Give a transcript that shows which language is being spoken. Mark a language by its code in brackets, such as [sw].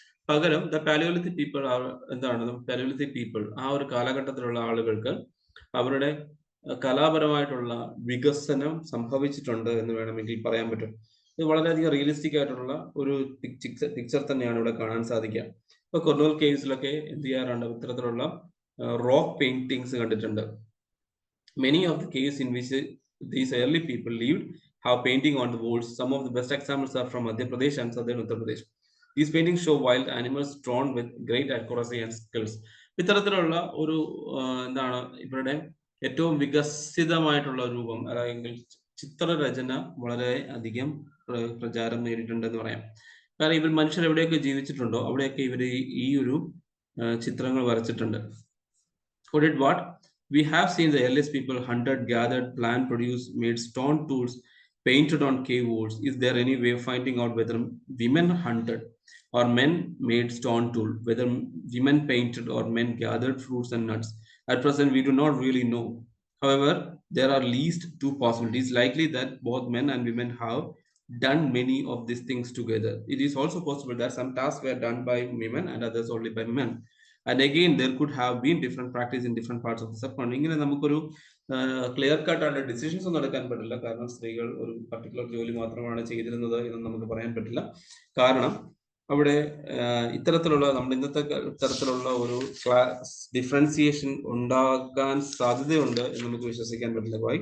[ml] പകരം the Palaeolithic people എന്താണ്, Palaeolithic people ആ ഒരു കാലഘട്ടത്തിലുള്ള ആളുകൾക്ക് അവരുടെ കലാപരമായിട്ടുള്ള വികസനം സംഭവിച്ചിട്ടുണ്ട് എന്ന് വേണമെങ്കിൽ പറയാൻ പറ്റും. ഇത് വളരെയധികം റിയലിസ്റ്റിക് ആയിട്ടുള്ള ഒരു പിക്ചർ തന്നെയാണ് ഇവിടെ കാണാൻ സാധിക്കുക. ഇപ്പൊ കുർണൂൽ കേവ്സിലൊക്കെ എന്ത് ചെയ്യാറുണ്ട്, ഇത്തരത്തിലുള്ള റോക്ക് പെയിന്റിങ്സ് കണ്ടിട്ടുണ്ട്. [en] Many of the caves in which these early people lived have painting on the walls. Some of the best examples are from Madhya Pradesh and southern Uttar Pradesh. These paintings show wild animals drawn with great accuracy and skills. [ml] ഇത്തരത്തിലുള്ള ഒരു എന്താണ് ഇവരുടെ ഏറ്റവും വികസിതമായിട്ടുള്ള രൂപം, അല്ലെങ്കിൽ ചിത്രരചന വളരെ അധികം പ്രചാരം നേരിട്ടുണ്ടെന്ന് പറയാം. കാരണം ഇവർ മനുഷ്യർ എവിടെയൊക്കെ ജീവിച്ചിട്ടുണ്ടോ അവിടെയൊക്കെ ഇവർ ഈ ഒരു ചിത്രങ്ങൾ വരച്ചിട്ടുണ്ട്. [en] What? We have seen the earliest people hunted, gathered, planned, produced, made stone tools, painted on cave walls. Is there any way of finding out whether women hunted or men made stone tool, whether women painted or men gathered fruits and nuts? At present, we do not really know. However, there are at least two possibilities. Likely that both men and women have done many of these things together. It is also possible that some tasks were done by women and others only by men. And again, there could have been different practice in different parts of the subcontinent. [ml] ഇങ്ങനെ നമുക്കൊരു clear cut ആയിട്ട് decisions ഒന്നും എടുക്കാൻ പറ്റില്ല. കാരണം സ്ത്രീകൾ ഒരു particular ജോലി മാത്രമാണ് ചെയ്തിരുന്നത് എന്ന് നമുക്ക് പറയാൻ പറ്റില്ല. കാരണം അവിടെ ഇത്തരത്തിലുള്ള നമ്മുടെ ഇന്നത്തെ തരത്തിലുള്ള ഒരു ക്ലാസ് ഡിഫറൻസിയേഷൻ ഉണ്ടാകാൻ സാധ്യതയുണ്ട് എന്ന് നമുക്ക് വിശ്വസിക്കാൻ പറ്റില്ല.